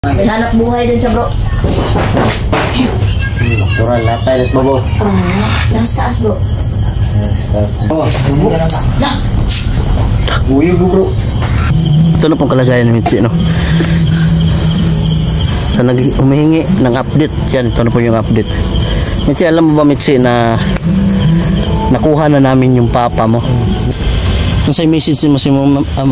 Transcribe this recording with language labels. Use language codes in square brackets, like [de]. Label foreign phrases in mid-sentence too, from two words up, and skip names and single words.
[tl] May hanap buhay din siya, bro. Natural lahat tayo sa babo. Nasa taas, bro. Oh, bubuk. Nah. Uy, bro. Ito na pong kalagayan ni Mitzi, no? Sa humihingi ng update, yan, ito na po yung update. Mitzi, alam mo ba, Mitzi, na nakuha na namin yung papa mo? Nasa'y message mo si mong ama?